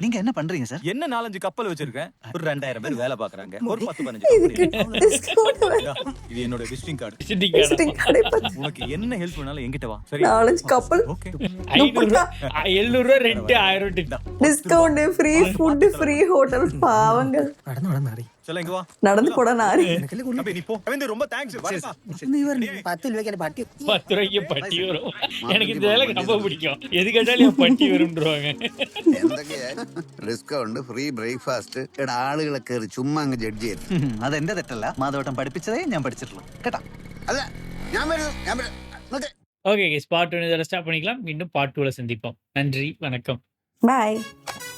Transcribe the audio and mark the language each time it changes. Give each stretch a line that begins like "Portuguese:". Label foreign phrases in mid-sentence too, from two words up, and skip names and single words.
Tamil: நீங்க என்ன பண்றீங்க சார்? என்ன 4-5 கப்பல் வச்சிருக்கேன். ஒரு 2000 பேர் வேலை பார்க்கறாங்க. ஒரு 10-15 இது என்னோட
English: visiting card. Visiting card.
Tamil: உனக்கு என்ன ஹெல்ப் வேணாலும் என்கிட்ட வா. சரி? 4 கப்பல். ஓகே. 500 700 ரூபாய் ரெண்ட், 1000 டிப்.
English: discount, free food, free hotel. பாவங்கள்.
Tamil: சரி இங்க வா. நடந்து போடா நாரி. தம்பி நீ போ. ரவீந்திர ரொம்ப தேங்க்ஸ். வரேன்.
Malayalam: 10 രൂപയ്ക്ക് പട്ടി
Tamil: 10 ரூபாய்க்கு பட்டி வரும். எனக்கு இந்த வேலை ரொம்ப பிடிக்கும். எது கேட்டாலும் பட்டி வரும்ன்றவாங்க.
English: എന്തൊക്കെയാ discount, free breakfast.
Malayalam: എടാ ആളുകളെ കയറി ചുമ്മാ അങ്ങ് ജഡ്ജ് ചെയ്തു. അതെന്റെ തെറ്റല്ല. മാധവട്ടം പഠിപ്പിച്ചതേ ഞാൻ പഠിച്ചിട്ടുള്ളൂ കേട്ടാ. അല്ല ഞാൻ വരും.
English: okay guys, part 1
Tamil: இதோட ஸ்டாப் பண்ணிக்கலாம். மீண்டும் பார்ட் 2ல சந்திப்போம். நன்றி, வணக்கம். பாய்.